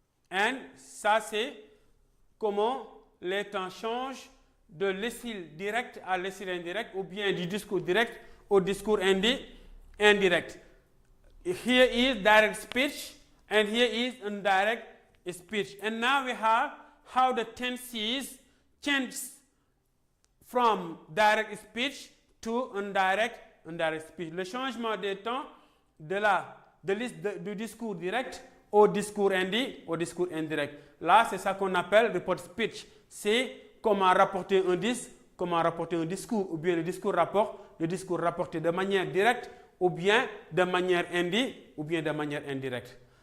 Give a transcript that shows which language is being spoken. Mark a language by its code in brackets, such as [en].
[fr] Et ça c'est comment les temps changent de l'essai direct à l'essai indirect ou bien du discours direct au discours indirect. [en] Here is direct speech and here is indirect speech. And now we have how the tenses change from direct speech to indirect speech. [fr] Le changement des temps du discours direct au discours indirect. Là, c'est ça qu'on appelle report speech. C'est comment rapporter un discours, ou bien le discours rapporté de manière directe, ou bien de manière indirecte.